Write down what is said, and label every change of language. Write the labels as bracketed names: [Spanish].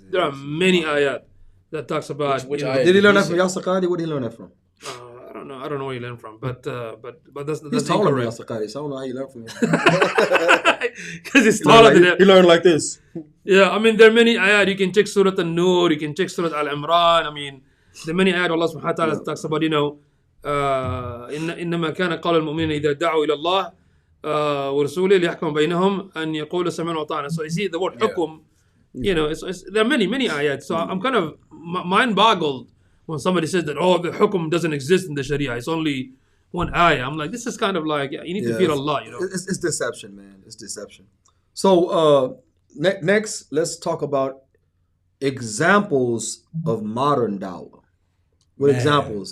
[English] there are many ayat that talks about... Which did he learn that from Yasaqadi? Where did he learn that from? I don't know where he learned from, but that's He's taller than incorrect. Yasaqadi, so I don't know how he learned from him. Because he's taller than him. He learned like this. Yeah, there are many ayat. You can check Surah An-Nur, you can check Surah Al-Imran. There are many ayat Allah subhanahu wa ta'ala talks about, [Arabic] إنما كان قول المؤمنين إذا دعوا إلى الله ورسوله ليحكم بينهم أن يقولوا سمعنا وأطعنا. [English] So you see the word hukum, there are many ayat. So I'm kind of mind-boggled when somebody says that, the hukum doesn't exist in the Sharia. It's only one ayah. I'm like, this is kind of like, you need to fear Allah, It's deception, man. It's deception. So next, let's talk about examples of modern dawah. What examples?